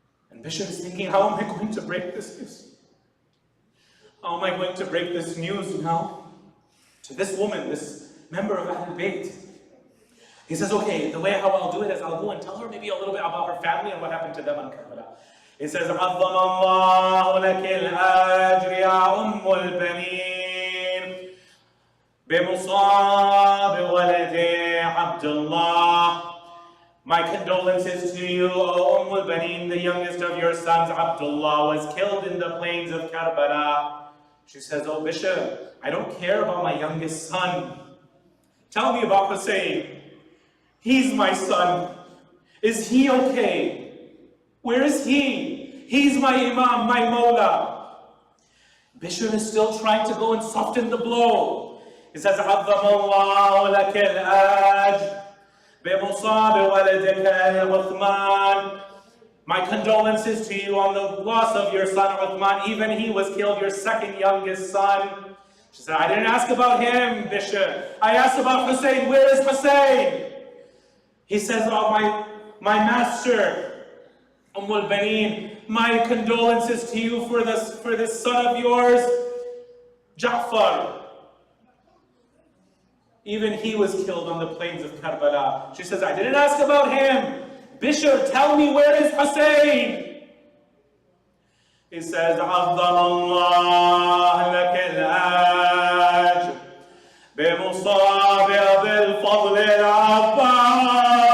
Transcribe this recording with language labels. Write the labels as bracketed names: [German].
[English] And Bishr is thinking, how am I going to break this news? How am I going to break this news now to this woman, this member of Ahlul Bayt? He says, okay, the way how I'll do it is I'll go and tell her maybe a little bit about her family and what happened to them on Karbala. [Arabic] He says, عَظَّمَ اللَّهُ لَكِ الْأَجْرِ يَا أُمُّ الْبَنِينَ بِمُصَابِ وَلَدِ عَبْدِ اللَّهِ. [English] My condolences to you, O al-Baneen, the youngest of your sons, Abdullah, was killed in the plains of Karbala. She says, oh Bishr, I don't care about my youngest son. Tell me about Hussein. He's my son. Is he okay? Where is he? He's my Imam, my Mawla. Bishr is still trying to go and soften the blow. [Arabic] He says, عَظَّمَ اللَّهُ لَكَ الْأَجْرِ بِمُصَابِ وَلَدِكَ Uthman. [English] My condolences to you on the loss of your son Uthman. Even he was killed, your second youngest son. She said, I didn't ask about him, Bishr. I asked about Hussein. Where is Hussein? He says, oh, my master, al-Baneen, my condolences to you for this son of yours, Ja'far. Even he was killed on the plains of Karbala. She says, I didn't ask about him. Bishr, tell me, where is Hussein? [Arabic] He says, عَظَّمَ اللَّهُ لَكَ الْأَجْرِ بِمُصَابِ بِالْفَضْلِ الْعَبَّاسِ.